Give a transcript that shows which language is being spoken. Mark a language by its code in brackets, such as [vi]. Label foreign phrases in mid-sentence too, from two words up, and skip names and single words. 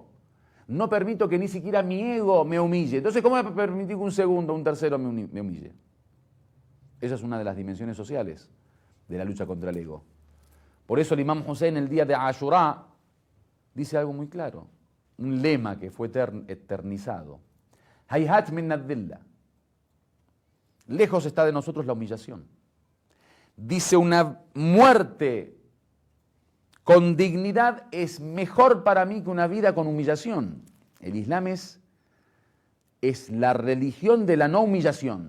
[es] No permito que ni siquiera mi ego me humille. Entonces, ¿cómo voy a permitir que un segundo, un tercero me humille? Esa es una de las dimensiones sociales de la lucha contra el ego. Por eso el Imam Hussein, el día de Ashura, dice algo muy claro. Un lema que fue eternizado. [ar] هيهات من الذلة. [es] Lejos está de nosotros la humillación. Dice, una muerte con dignidad es mejor para mí que una vida con humillación. El Islam es la religión de la no humillación.